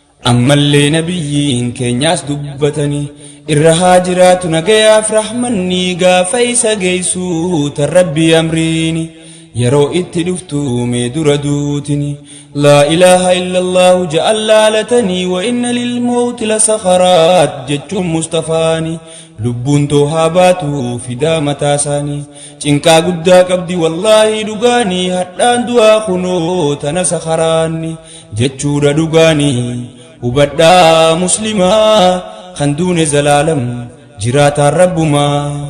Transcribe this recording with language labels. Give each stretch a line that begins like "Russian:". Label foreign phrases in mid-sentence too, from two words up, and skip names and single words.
Oromo: Ammallee nabiyyiin keenyaas dubbatani irra haa jiraatu nagayaaf rahmanni gaafa isa geessu tan rabbi amriini. Yeroo itti dhuftu mee dura duutini.
Arabic: لا إله إلا الله
Oromo: ja'an laalatanii
Arabic: و إن للموت لسكرات jechuun Mustafaani.
Oromo: Lubbuun too haa baatu fidaa mataa isaanii. Cinqaa guddaa qabdi wallaahi dhugaanii hadhaan du'aa kunoo tana sakaraanni jechuudha dhugaanii. Hubadhaa muslimaa kan duune zalaalam jiraataan rabbumaa.